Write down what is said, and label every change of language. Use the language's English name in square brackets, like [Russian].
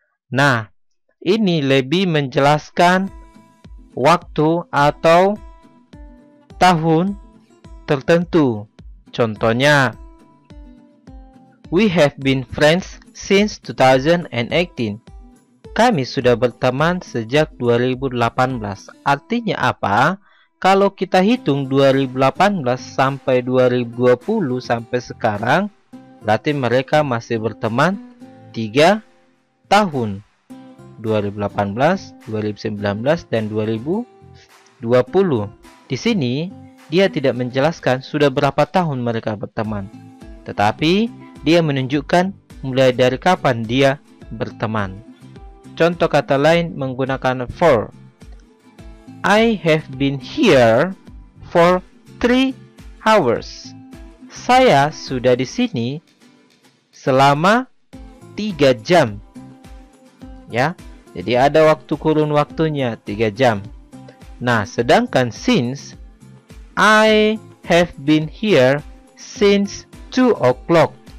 [Indonesian] Nah, ini lebih menjelaskan waktu atau tahun tertentu. Contohnya, [English] we have been friends since 2018. [Indonesian] Kami sudah berteman sejak 2018. Artinya apa? Kalau kita hitung 2018 sampai 2020 sampai sekarang, berarti mereka masih berteman 3 tahun. 2018, 2019, dan 2020. Di sini, dia tidak menjelaskan sudah berapa tahun mereka berteman. Tetapi, dia menunjukkan mulai dari kapan dia berteman. Contoh kata lain menggunakan for. [English] I have been here for 3 hours. [Indonesian] Saya sudah di sini selama 3 jam. Ya, jadi ada waktu kurun waktunya 3 jam. Nah, sedangkan [English] since, I have been here since 2 o'clock.